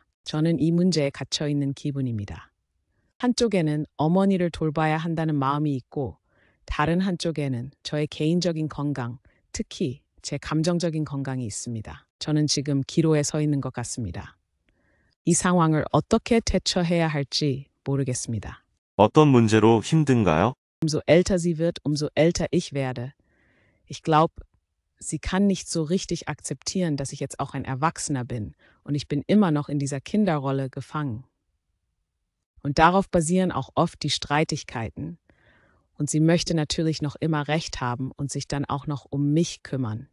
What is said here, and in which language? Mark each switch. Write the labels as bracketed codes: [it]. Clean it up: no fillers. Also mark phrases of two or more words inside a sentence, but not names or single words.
[ko] 저는 이 문제에 갇혀 있는 기분입니다. 한쪽에는 어머니를 돌봐야 한다는 마음이 있고 다른 한쪽에는 저의 개인적인 건강, 특히 제 감정적인 건강이 있습니다. 저는 지금 기로에 서 있는 것 같습니다. 이 상황을 어떻게 대처해야 할지 모르겠습니다. 어떤 문제로 힘든가요? [de] Umso älter sie wird, umso älter ich werde. Ich glaube, sie kann nicht so richtig akzeptieren, dass ich jetzt auch ein Erwachsener bin und ich bin immer noch in dieser Kinderrolle gefangen. Und darauf basieren auch oft die Streitigkeiten. Und sie möchte natürlich noch immer Recht haben und sich dann auch noch um mich kümmern.